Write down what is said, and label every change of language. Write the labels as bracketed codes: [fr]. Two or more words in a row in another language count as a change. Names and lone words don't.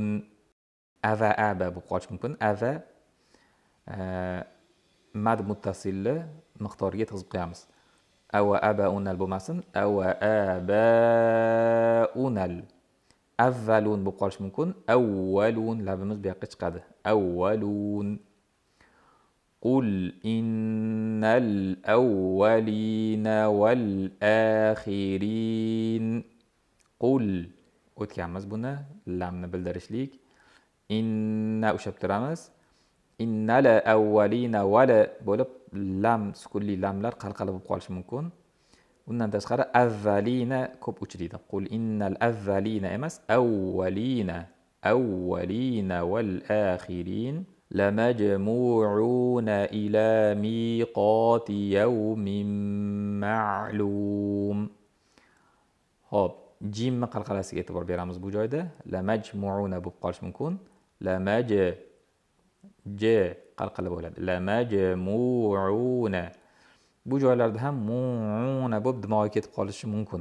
[uz] Ava aba bo'lib qolishi mumkin. Ava mad muttasilni miqdoriga yetkazib qo'yamiz. Ava abaunal bo'lmasin. Ava abaunal. Avvalun bo'lib qolishi mumkin. Avvalun labimiz bu yoqqa chiqadi. Avvalun. [ar] قل إن الأولين والآخرين. [uz] Qul o'tganmiz buni, lamni bildirishlik. Inna ushlab turamiz. [ar] إن الأولين وال [uz] bo'lib lam sukunli lamlar qalqala bo'lib qolishi mumkin. Undan tashqari avvalina ko'p uchraydi. [ar] قل إن الأولين emas, الأولين والآخرين لمجموعون إلى ميقات يوم معلوم. [uz] Xo'p, jimni qalqalasiga e'tibor beramiz bu joyda. Lamajmu'una bo'lib qolishi mumkin. J qalqala bo'ladi. Lamajmu'una. Bu joylarda ham mu'una bo'lib dimoga ketib qolishi mumkin.